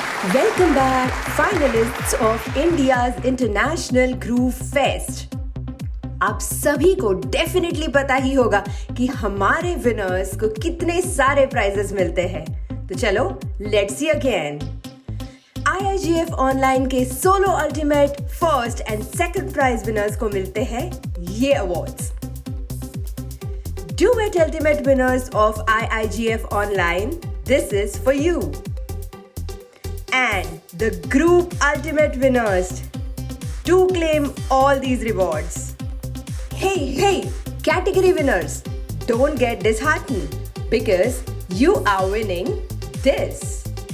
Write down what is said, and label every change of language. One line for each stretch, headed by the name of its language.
English: Welcome back, finalists of India's International Groove Fest.
Hindi: आप सभी को डेफिनेटली पता ही होगा कि हमारे विनर्स को कितने सारे प्राइजेस मिलते हैं। तो चलो,
English: Let's see again. IIGF online के solo ultimate first and second prize winners को मिलते हैं ये awards. Duet Ultimate winners of IIGF Online, this is for you. And the Group Ultimate winners, do claim all these rewards. Hey, category winners, don't get disheartened because you are winning this.